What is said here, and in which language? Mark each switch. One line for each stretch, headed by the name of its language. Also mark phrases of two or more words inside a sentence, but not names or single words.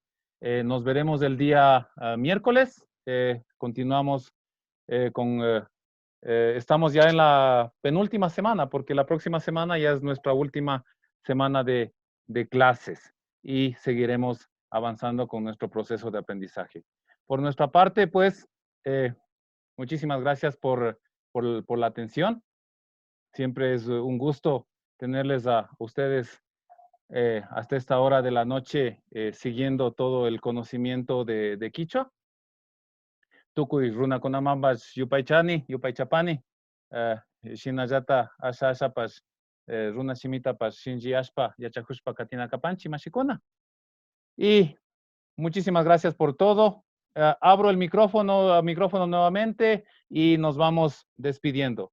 Spanish: Nos veremos el día miércoles. Continuamos estamos ya en la penúltima semana, porque la próxima semana ya es nuestra última semana de clases y seguiremos avanzando con nuestro proceso de aprendizaje. Por nuestra parte, pues, muchísimas gracias por la atención. Siempre es un gusto tenerles a ustedes hasta esta hora de la noche siguiendo todo el conocimiento de Quichua.
Quechua: Tukuy runa kunamambas yupaychani, yupaychapani, shinayata ashapas runa shimitapas shinji ashpa yachakushpa katina kapanchi mashikuna.
Spanish: Y muchísimas gracias por todo. Abro el micrófono nuevamente y nos vamos despidiendo.